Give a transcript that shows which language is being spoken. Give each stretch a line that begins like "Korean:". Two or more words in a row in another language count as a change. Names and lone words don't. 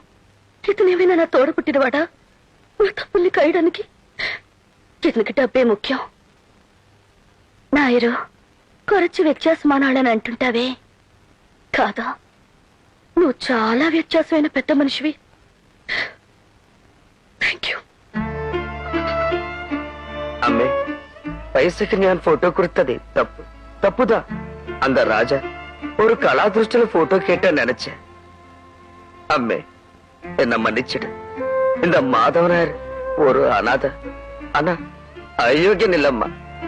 Telugu: ఇతనేమైనా నా తోడ పుట్టినవాడా నా తప్పుల్ని కాయడానికి? ఇతనికి డబ్బే ముఖ్యం. నాయరు, కొరచి వ్యత్యాసమానాలని అంటుంటావే, కాదా? నువ్వు చాలా వ్యత్యాసమైన పెద్ద మనిషివి.
English: thank you.
Malayalam: അമ്മേ, പൈസക്ക് ഞാൻ ഫോട്ടോ കൊടുത്തതേ തപ്പ് തപ്പുതാ.
Tamil: அந்த ராஜா ஒரு கலாதிருஷ்டில போட்டோ கேட்ட நினைச்ச. அம்மே, என்ன மன்னிச்சிடு. இந்த மாதவனார் ஒரு அநாத. ஆனா அயோக்கியன் இல்லம்மா.